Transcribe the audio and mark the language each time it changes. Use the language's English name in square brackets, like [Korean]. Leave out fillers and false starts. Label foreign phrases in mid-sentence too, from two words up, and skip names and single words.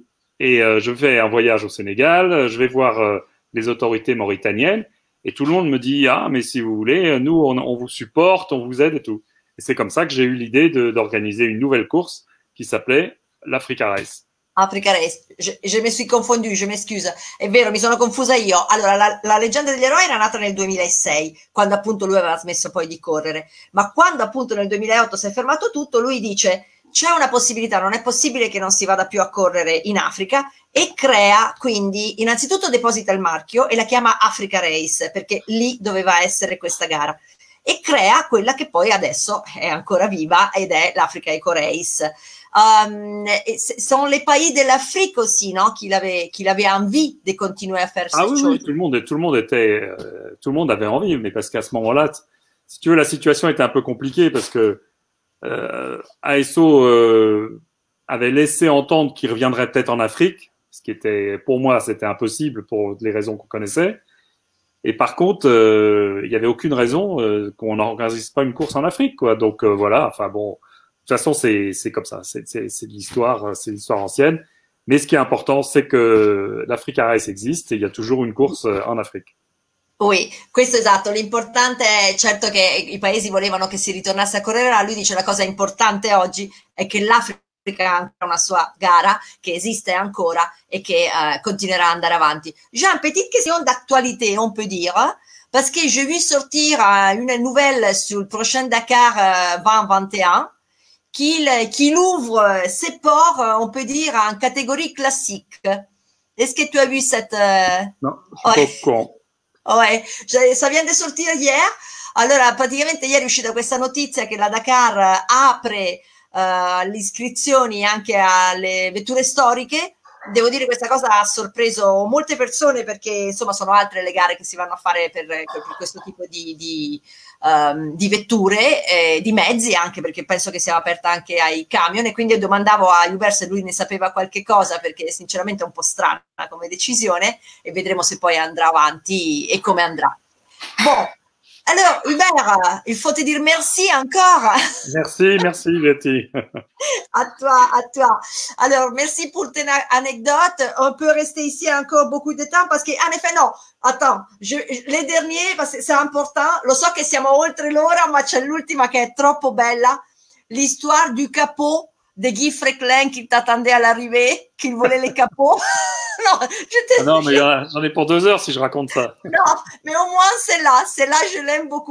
[French] Et je fais un voyage au Sénégal, je vais voir les autorités mauritaniennes et tout le monde me dit ah mais si vous voulez, nous on vous supporte, on vous aide et tout. Et c'est comme ça que j'ai eu l'idée d'organiser une nouvelle course qui s'appelait l'Africa Race. [Italian] Africa Race, je mi sono confonduta, [French] je m'excuse, [Italian] è vero, mi sono confusa io. Allora, la leggenda degli eroi era nata nel 2006, quando appunto lui aveva smesso poi di correre, ma quando appunto nel 2008 si è fermato tutto, lui dice c'è una possibilità, non è possibile che non si vada più a correre in Africa, e crea, quindi innanzitutto deposita il marchio e la chiama Africa Race, perché lì doveva essere questa gara, e crea quella che poi adesso è ancora viva ed è l'Africa Eco Race. [French] Sont les pays de l'Afrique aussi, non, qu'il avait envie de continuer à faire cette chose. Oui, tout le monde avait envie, mais parce qu'à ce moment-là, si tu veux, la situation était un peu compliquée parce que ASO avait laissé entendre qu'il reviendrait peut-être en Afrique, ce qui était, pour moi, c'était impossible pour les raisons qu'on connaissait. Et par contre, il y avait aucune raison qu'on n'organise pas une course en Afrique, quoi. Donc voilà, enfin bon. De toute façon, c'est comme ça, c'est de l'histoire, c'est l'histoire ancienne. Mais ce qui est important, c'est que l'Africa Race existe et il y a toujours une course en Afrique. Oui, [Italian] questo è esatto. L'importante è certo che i paesi volevano che si ritornasse a correre là. Lui dice la cosa importante oggi è che l'Africa ha ancora una sua gara, che esiste ancora e che continuerà ad andare avanti. [French] J'ai une petite question d'actualité, on peut dire, parce que j'ai vu sortir une nouvelle sur le prochain Dakar 2021. Qu'il ouvre ses ports, on peut dire, en catégorie classique. Est-ce que tu as vu cette... Non, je suis pas au courant. Ouais, ça vient [Italian] di sortire [French] hier. [Italian] Allora, praticamente ieri è uscita questa notizia che la Dakar apre le iscrizioni anche alle vetture storiche. Devo dire questa cosa ha sorpreso molte persone perché insomma sono altre le gare che si vanno a fare per questo tipo di vetture, di mezzi, anche perché penso che sia aperta anche ai camion, e quindi io domandavo a Hubert se lui ne sapeva qualche cosa, perché sinceramente è un po' strana come decisione, e vedremo se poi andrà avanti et come andrà. [French] Bon. Alors, Hubert, il faut te dire merci encore. Merci Betty. À toi. Alors, merci pour tes anecdotes. On peut rester ici encore beaucoup de temps parce qu'en effet, no, attends, les derniers, parce que c'est important, [Italian] lo so che siamo oltre l'ora, ma c'è l'ultima che è troppo bella, [French] l'histoire du capot de Guy Frecklin qui t'attendait à l'arrivée, qu'il volait les capots. Non, mais j'en ai pour 2 heures si je raconte ça. No, mais au moins c'est là, je l'aime beaucoup.